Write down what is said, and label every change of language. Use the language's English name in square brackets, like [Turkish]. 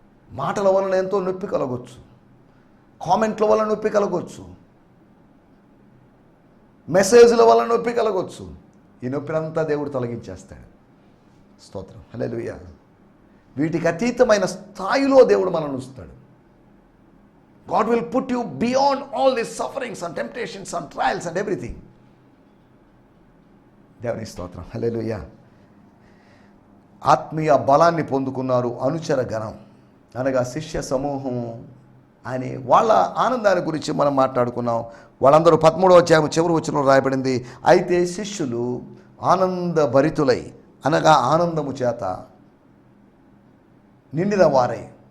[Telugu] మాటల వలన ఎంతో నొప్పి కలగొచ్చు, కామెంట్ల వలన నొప్పి కలగొచ్చు, మెసేజ్ల వలన నొప్పి కలగొచ్చు. ఈ నొప్పినంతా దేవుడు తొలగించేస్తాడు. స్తోత్రం, హల్లెలూయా. వీటికి అతీతమైన స్థాయిలో దేవుడు మనల్ని ఉంచుతాడు. [English] God will put you beyond all these sufferings and temptations and trials and everything. [Telugu] దేవుని స్తోత్రం, హల్లెలూయా. ఆత్మీయ బలాన్ని పొందుకున్నారు అనుచర గణం, అనగా శిష్య సమూహం అని వాళ్ళ ఆనందాన్ని గురించి మనం మాట్లాడుకున్నాం. వాళ్ళందరూ 13వ అధ్యాయం చివరి వచనంలో రాయబడింది, అయితే శిష్యులు ఆనందభరితులై, అనగా ఆనందము చేత నిండిన వారై.